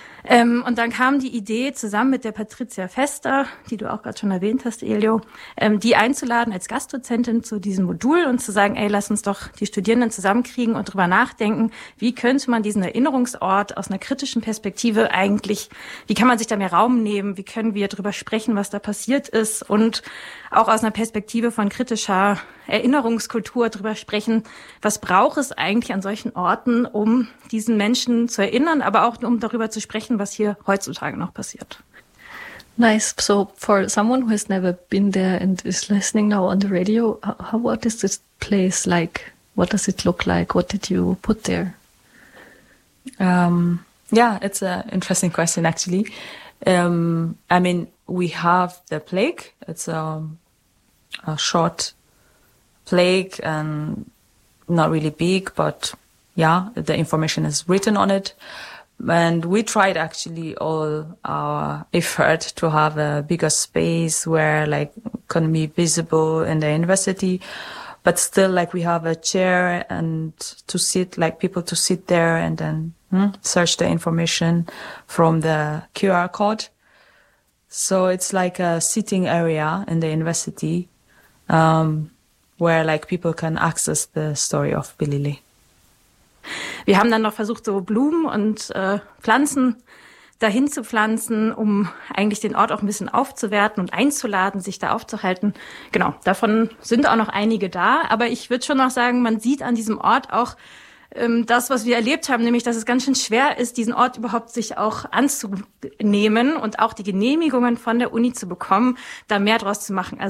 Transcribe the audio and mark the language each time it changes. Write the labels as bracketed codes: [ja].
[de] Und dann kam die Idee, zusammen mit der Patricia Fester, die du auch gerade schon erwähnt hast, Elio, die einzuladen als Gastdozentin zu diesem Modul und zu sagen, ey, lass uns doch die Studierenden zusammenkriegen und drüber nachdenken, wie könnte man diesen Erinnerungsort aus einer kritischen Perspektive eigentlich, wie kann man sich da mehr Raum nehmen, wie können wir drüber sprechen, was da passiert ist und auch aus einer Perspektive von kritischer Erinnerungskultur drüber sprechen, was braucht es eigentlich an solchen Orten, um diesen Menschen zu erinnern, aber auch um darüber zu sprechen, was hier heutzutage noch passiert. [en] Nice. So for someone who has never been there and is listening now on the radio, what is this place like? What does it look like? What did you put there? It's an interesting question actually. I mean, we have the plaque. It's a short plaque and not really big, but yeah, the information is written on it. And we tried actually all our effort to have a bigger space where like can be visible in the university, but still like we have a chair and to sit, like people to sit there and then search the information from the QR code. So it's like a sitting area in the university where like people can access the story of Billy Lee. [de] Wir haben dann noch versucht, so Blumen und Pflanzen dahin zu pflanzen, um eigentlich den Ort auch ein bisschen aufzuwerten und einzuladen, sich da aufzuhalten. Genau, davon sind auch noch einige da. Aber ich würde schon noch sagen, man sieht an diesem Ort auch das, was wir erlebt haben, nämlich, dass es ganz schön schwer ist, diesen Ort überhaupt sich auch anzunehmen und auch die Genehmigungen von der Uni zu bekommen, da mehr draus zu machen.